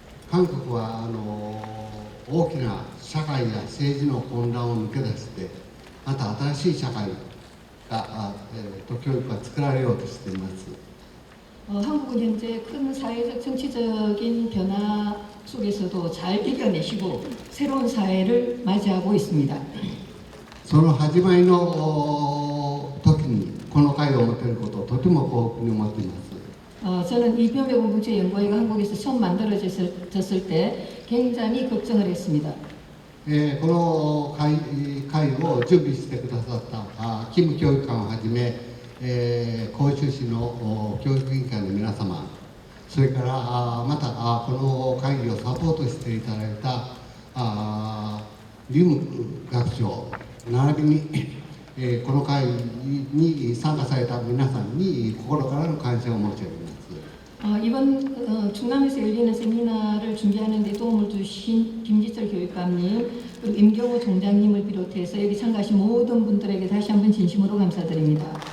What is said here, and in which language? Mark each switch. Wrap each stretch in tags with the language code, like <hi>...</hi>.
<ja>韓国は大きな社会や政治の混乱を抜け出して、また新しい社会が、教育が作られようとしています。</ja> <ko>한국은 현재 큰 사회적 정치적인 변화 속에서도 잘 이겨내시고 새로운 사회를 맞이하고 있습니다.</ko> <ja>その始まりの時にこの会を持てることをとても幸福に思っています。</ja> <ko>저는 이 병역공동체연구회가 한국에서 처음 만들어졌을 때 굉장히 걱정을 했습니다.</ko> <ja>この会を準備してくださったキム教育官をはじめ、広州市の教育委員会の皆様、それからまたこの会議をサポートしていただいたリム学長並びに、この会に参加された皆さんに心からの感謝を申し上げます。</ja> <ko>이번 충남에서 열리는 세미나를 준비하는 데 도움을 주신 김지철 교육감님, 그리고 임경호 총장님을 비롯해서 여기 참가하신 모든 분들에게 다시 한번 진심으로 감사드립니다.</ko>